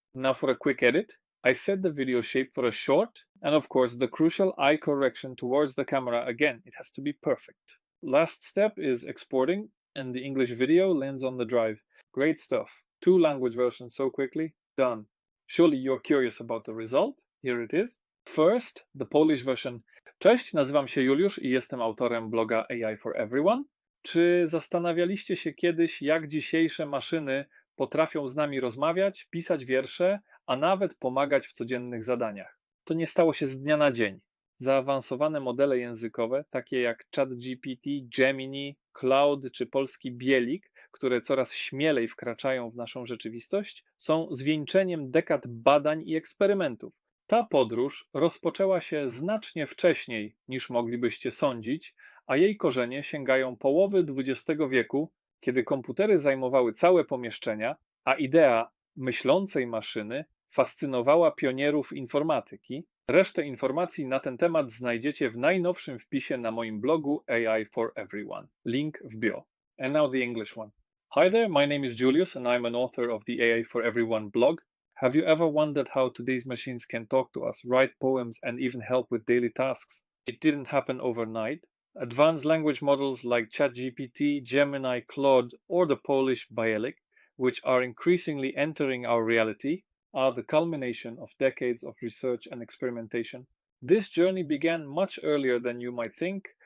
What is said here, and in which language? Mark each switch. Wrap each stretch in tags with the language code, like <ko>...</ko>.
<en>Now for a quick edit, I set the video shape for a short, and of course the crucial eye correction towards the camera. Again, it has to be perfect. Last step is exporting, and the English video lands on the drive. Great stuff. 2 language versions so quickly, done. Surely you're curious about the result? Here it is. First, the Polish version.</en> <pl>Cześć, nazywam się Juliusz i jestem autorem bloga AI for Everyone. Czy zastanawialiście się kiedyś, jak dzisiejsze maszyny potrafią z nami rozmawiać, pisać wiersze, a nawet pomagać w codziennych zadaniach? To nie stało się z dnia na dzień. Zaawansowane modele językowe, takie jak ChatGPT, Gemini, Cloud czy polski Bielik, które coraz śmielej wkraczają w naszą rzeczywistość, są zwieńczeniem dekad badań i eksperymentów. Ta podróż rozpoczęła się znacznie wcześniej niż moglibyście sądzić, a jej korzenie sięgają połowy XX wieku, kiedy komputery zajmowały całe pomieszczenia, a idea myślącej maszyny fascynowała pionierów informatyki. Resztę informacji na ten temat znajdziecie w najnowszym wpisie na moim blogu AI for Everyone. Link w bio.</pl> <en>And now the English one. Hi there, my name is Julius and I'm an author of the AI for Everyone blog. Have you ever wondered how today's machines can talk to us, write poems, and even help with daily tasks? It didn't happen overnight. Advanced language models like ChatGPT, Gemini, Claude, or the Polish Bielik, which are increasingly entering our reality, are the culmination of decades of research and experimentation. This journey began much earlier than you might think,</en>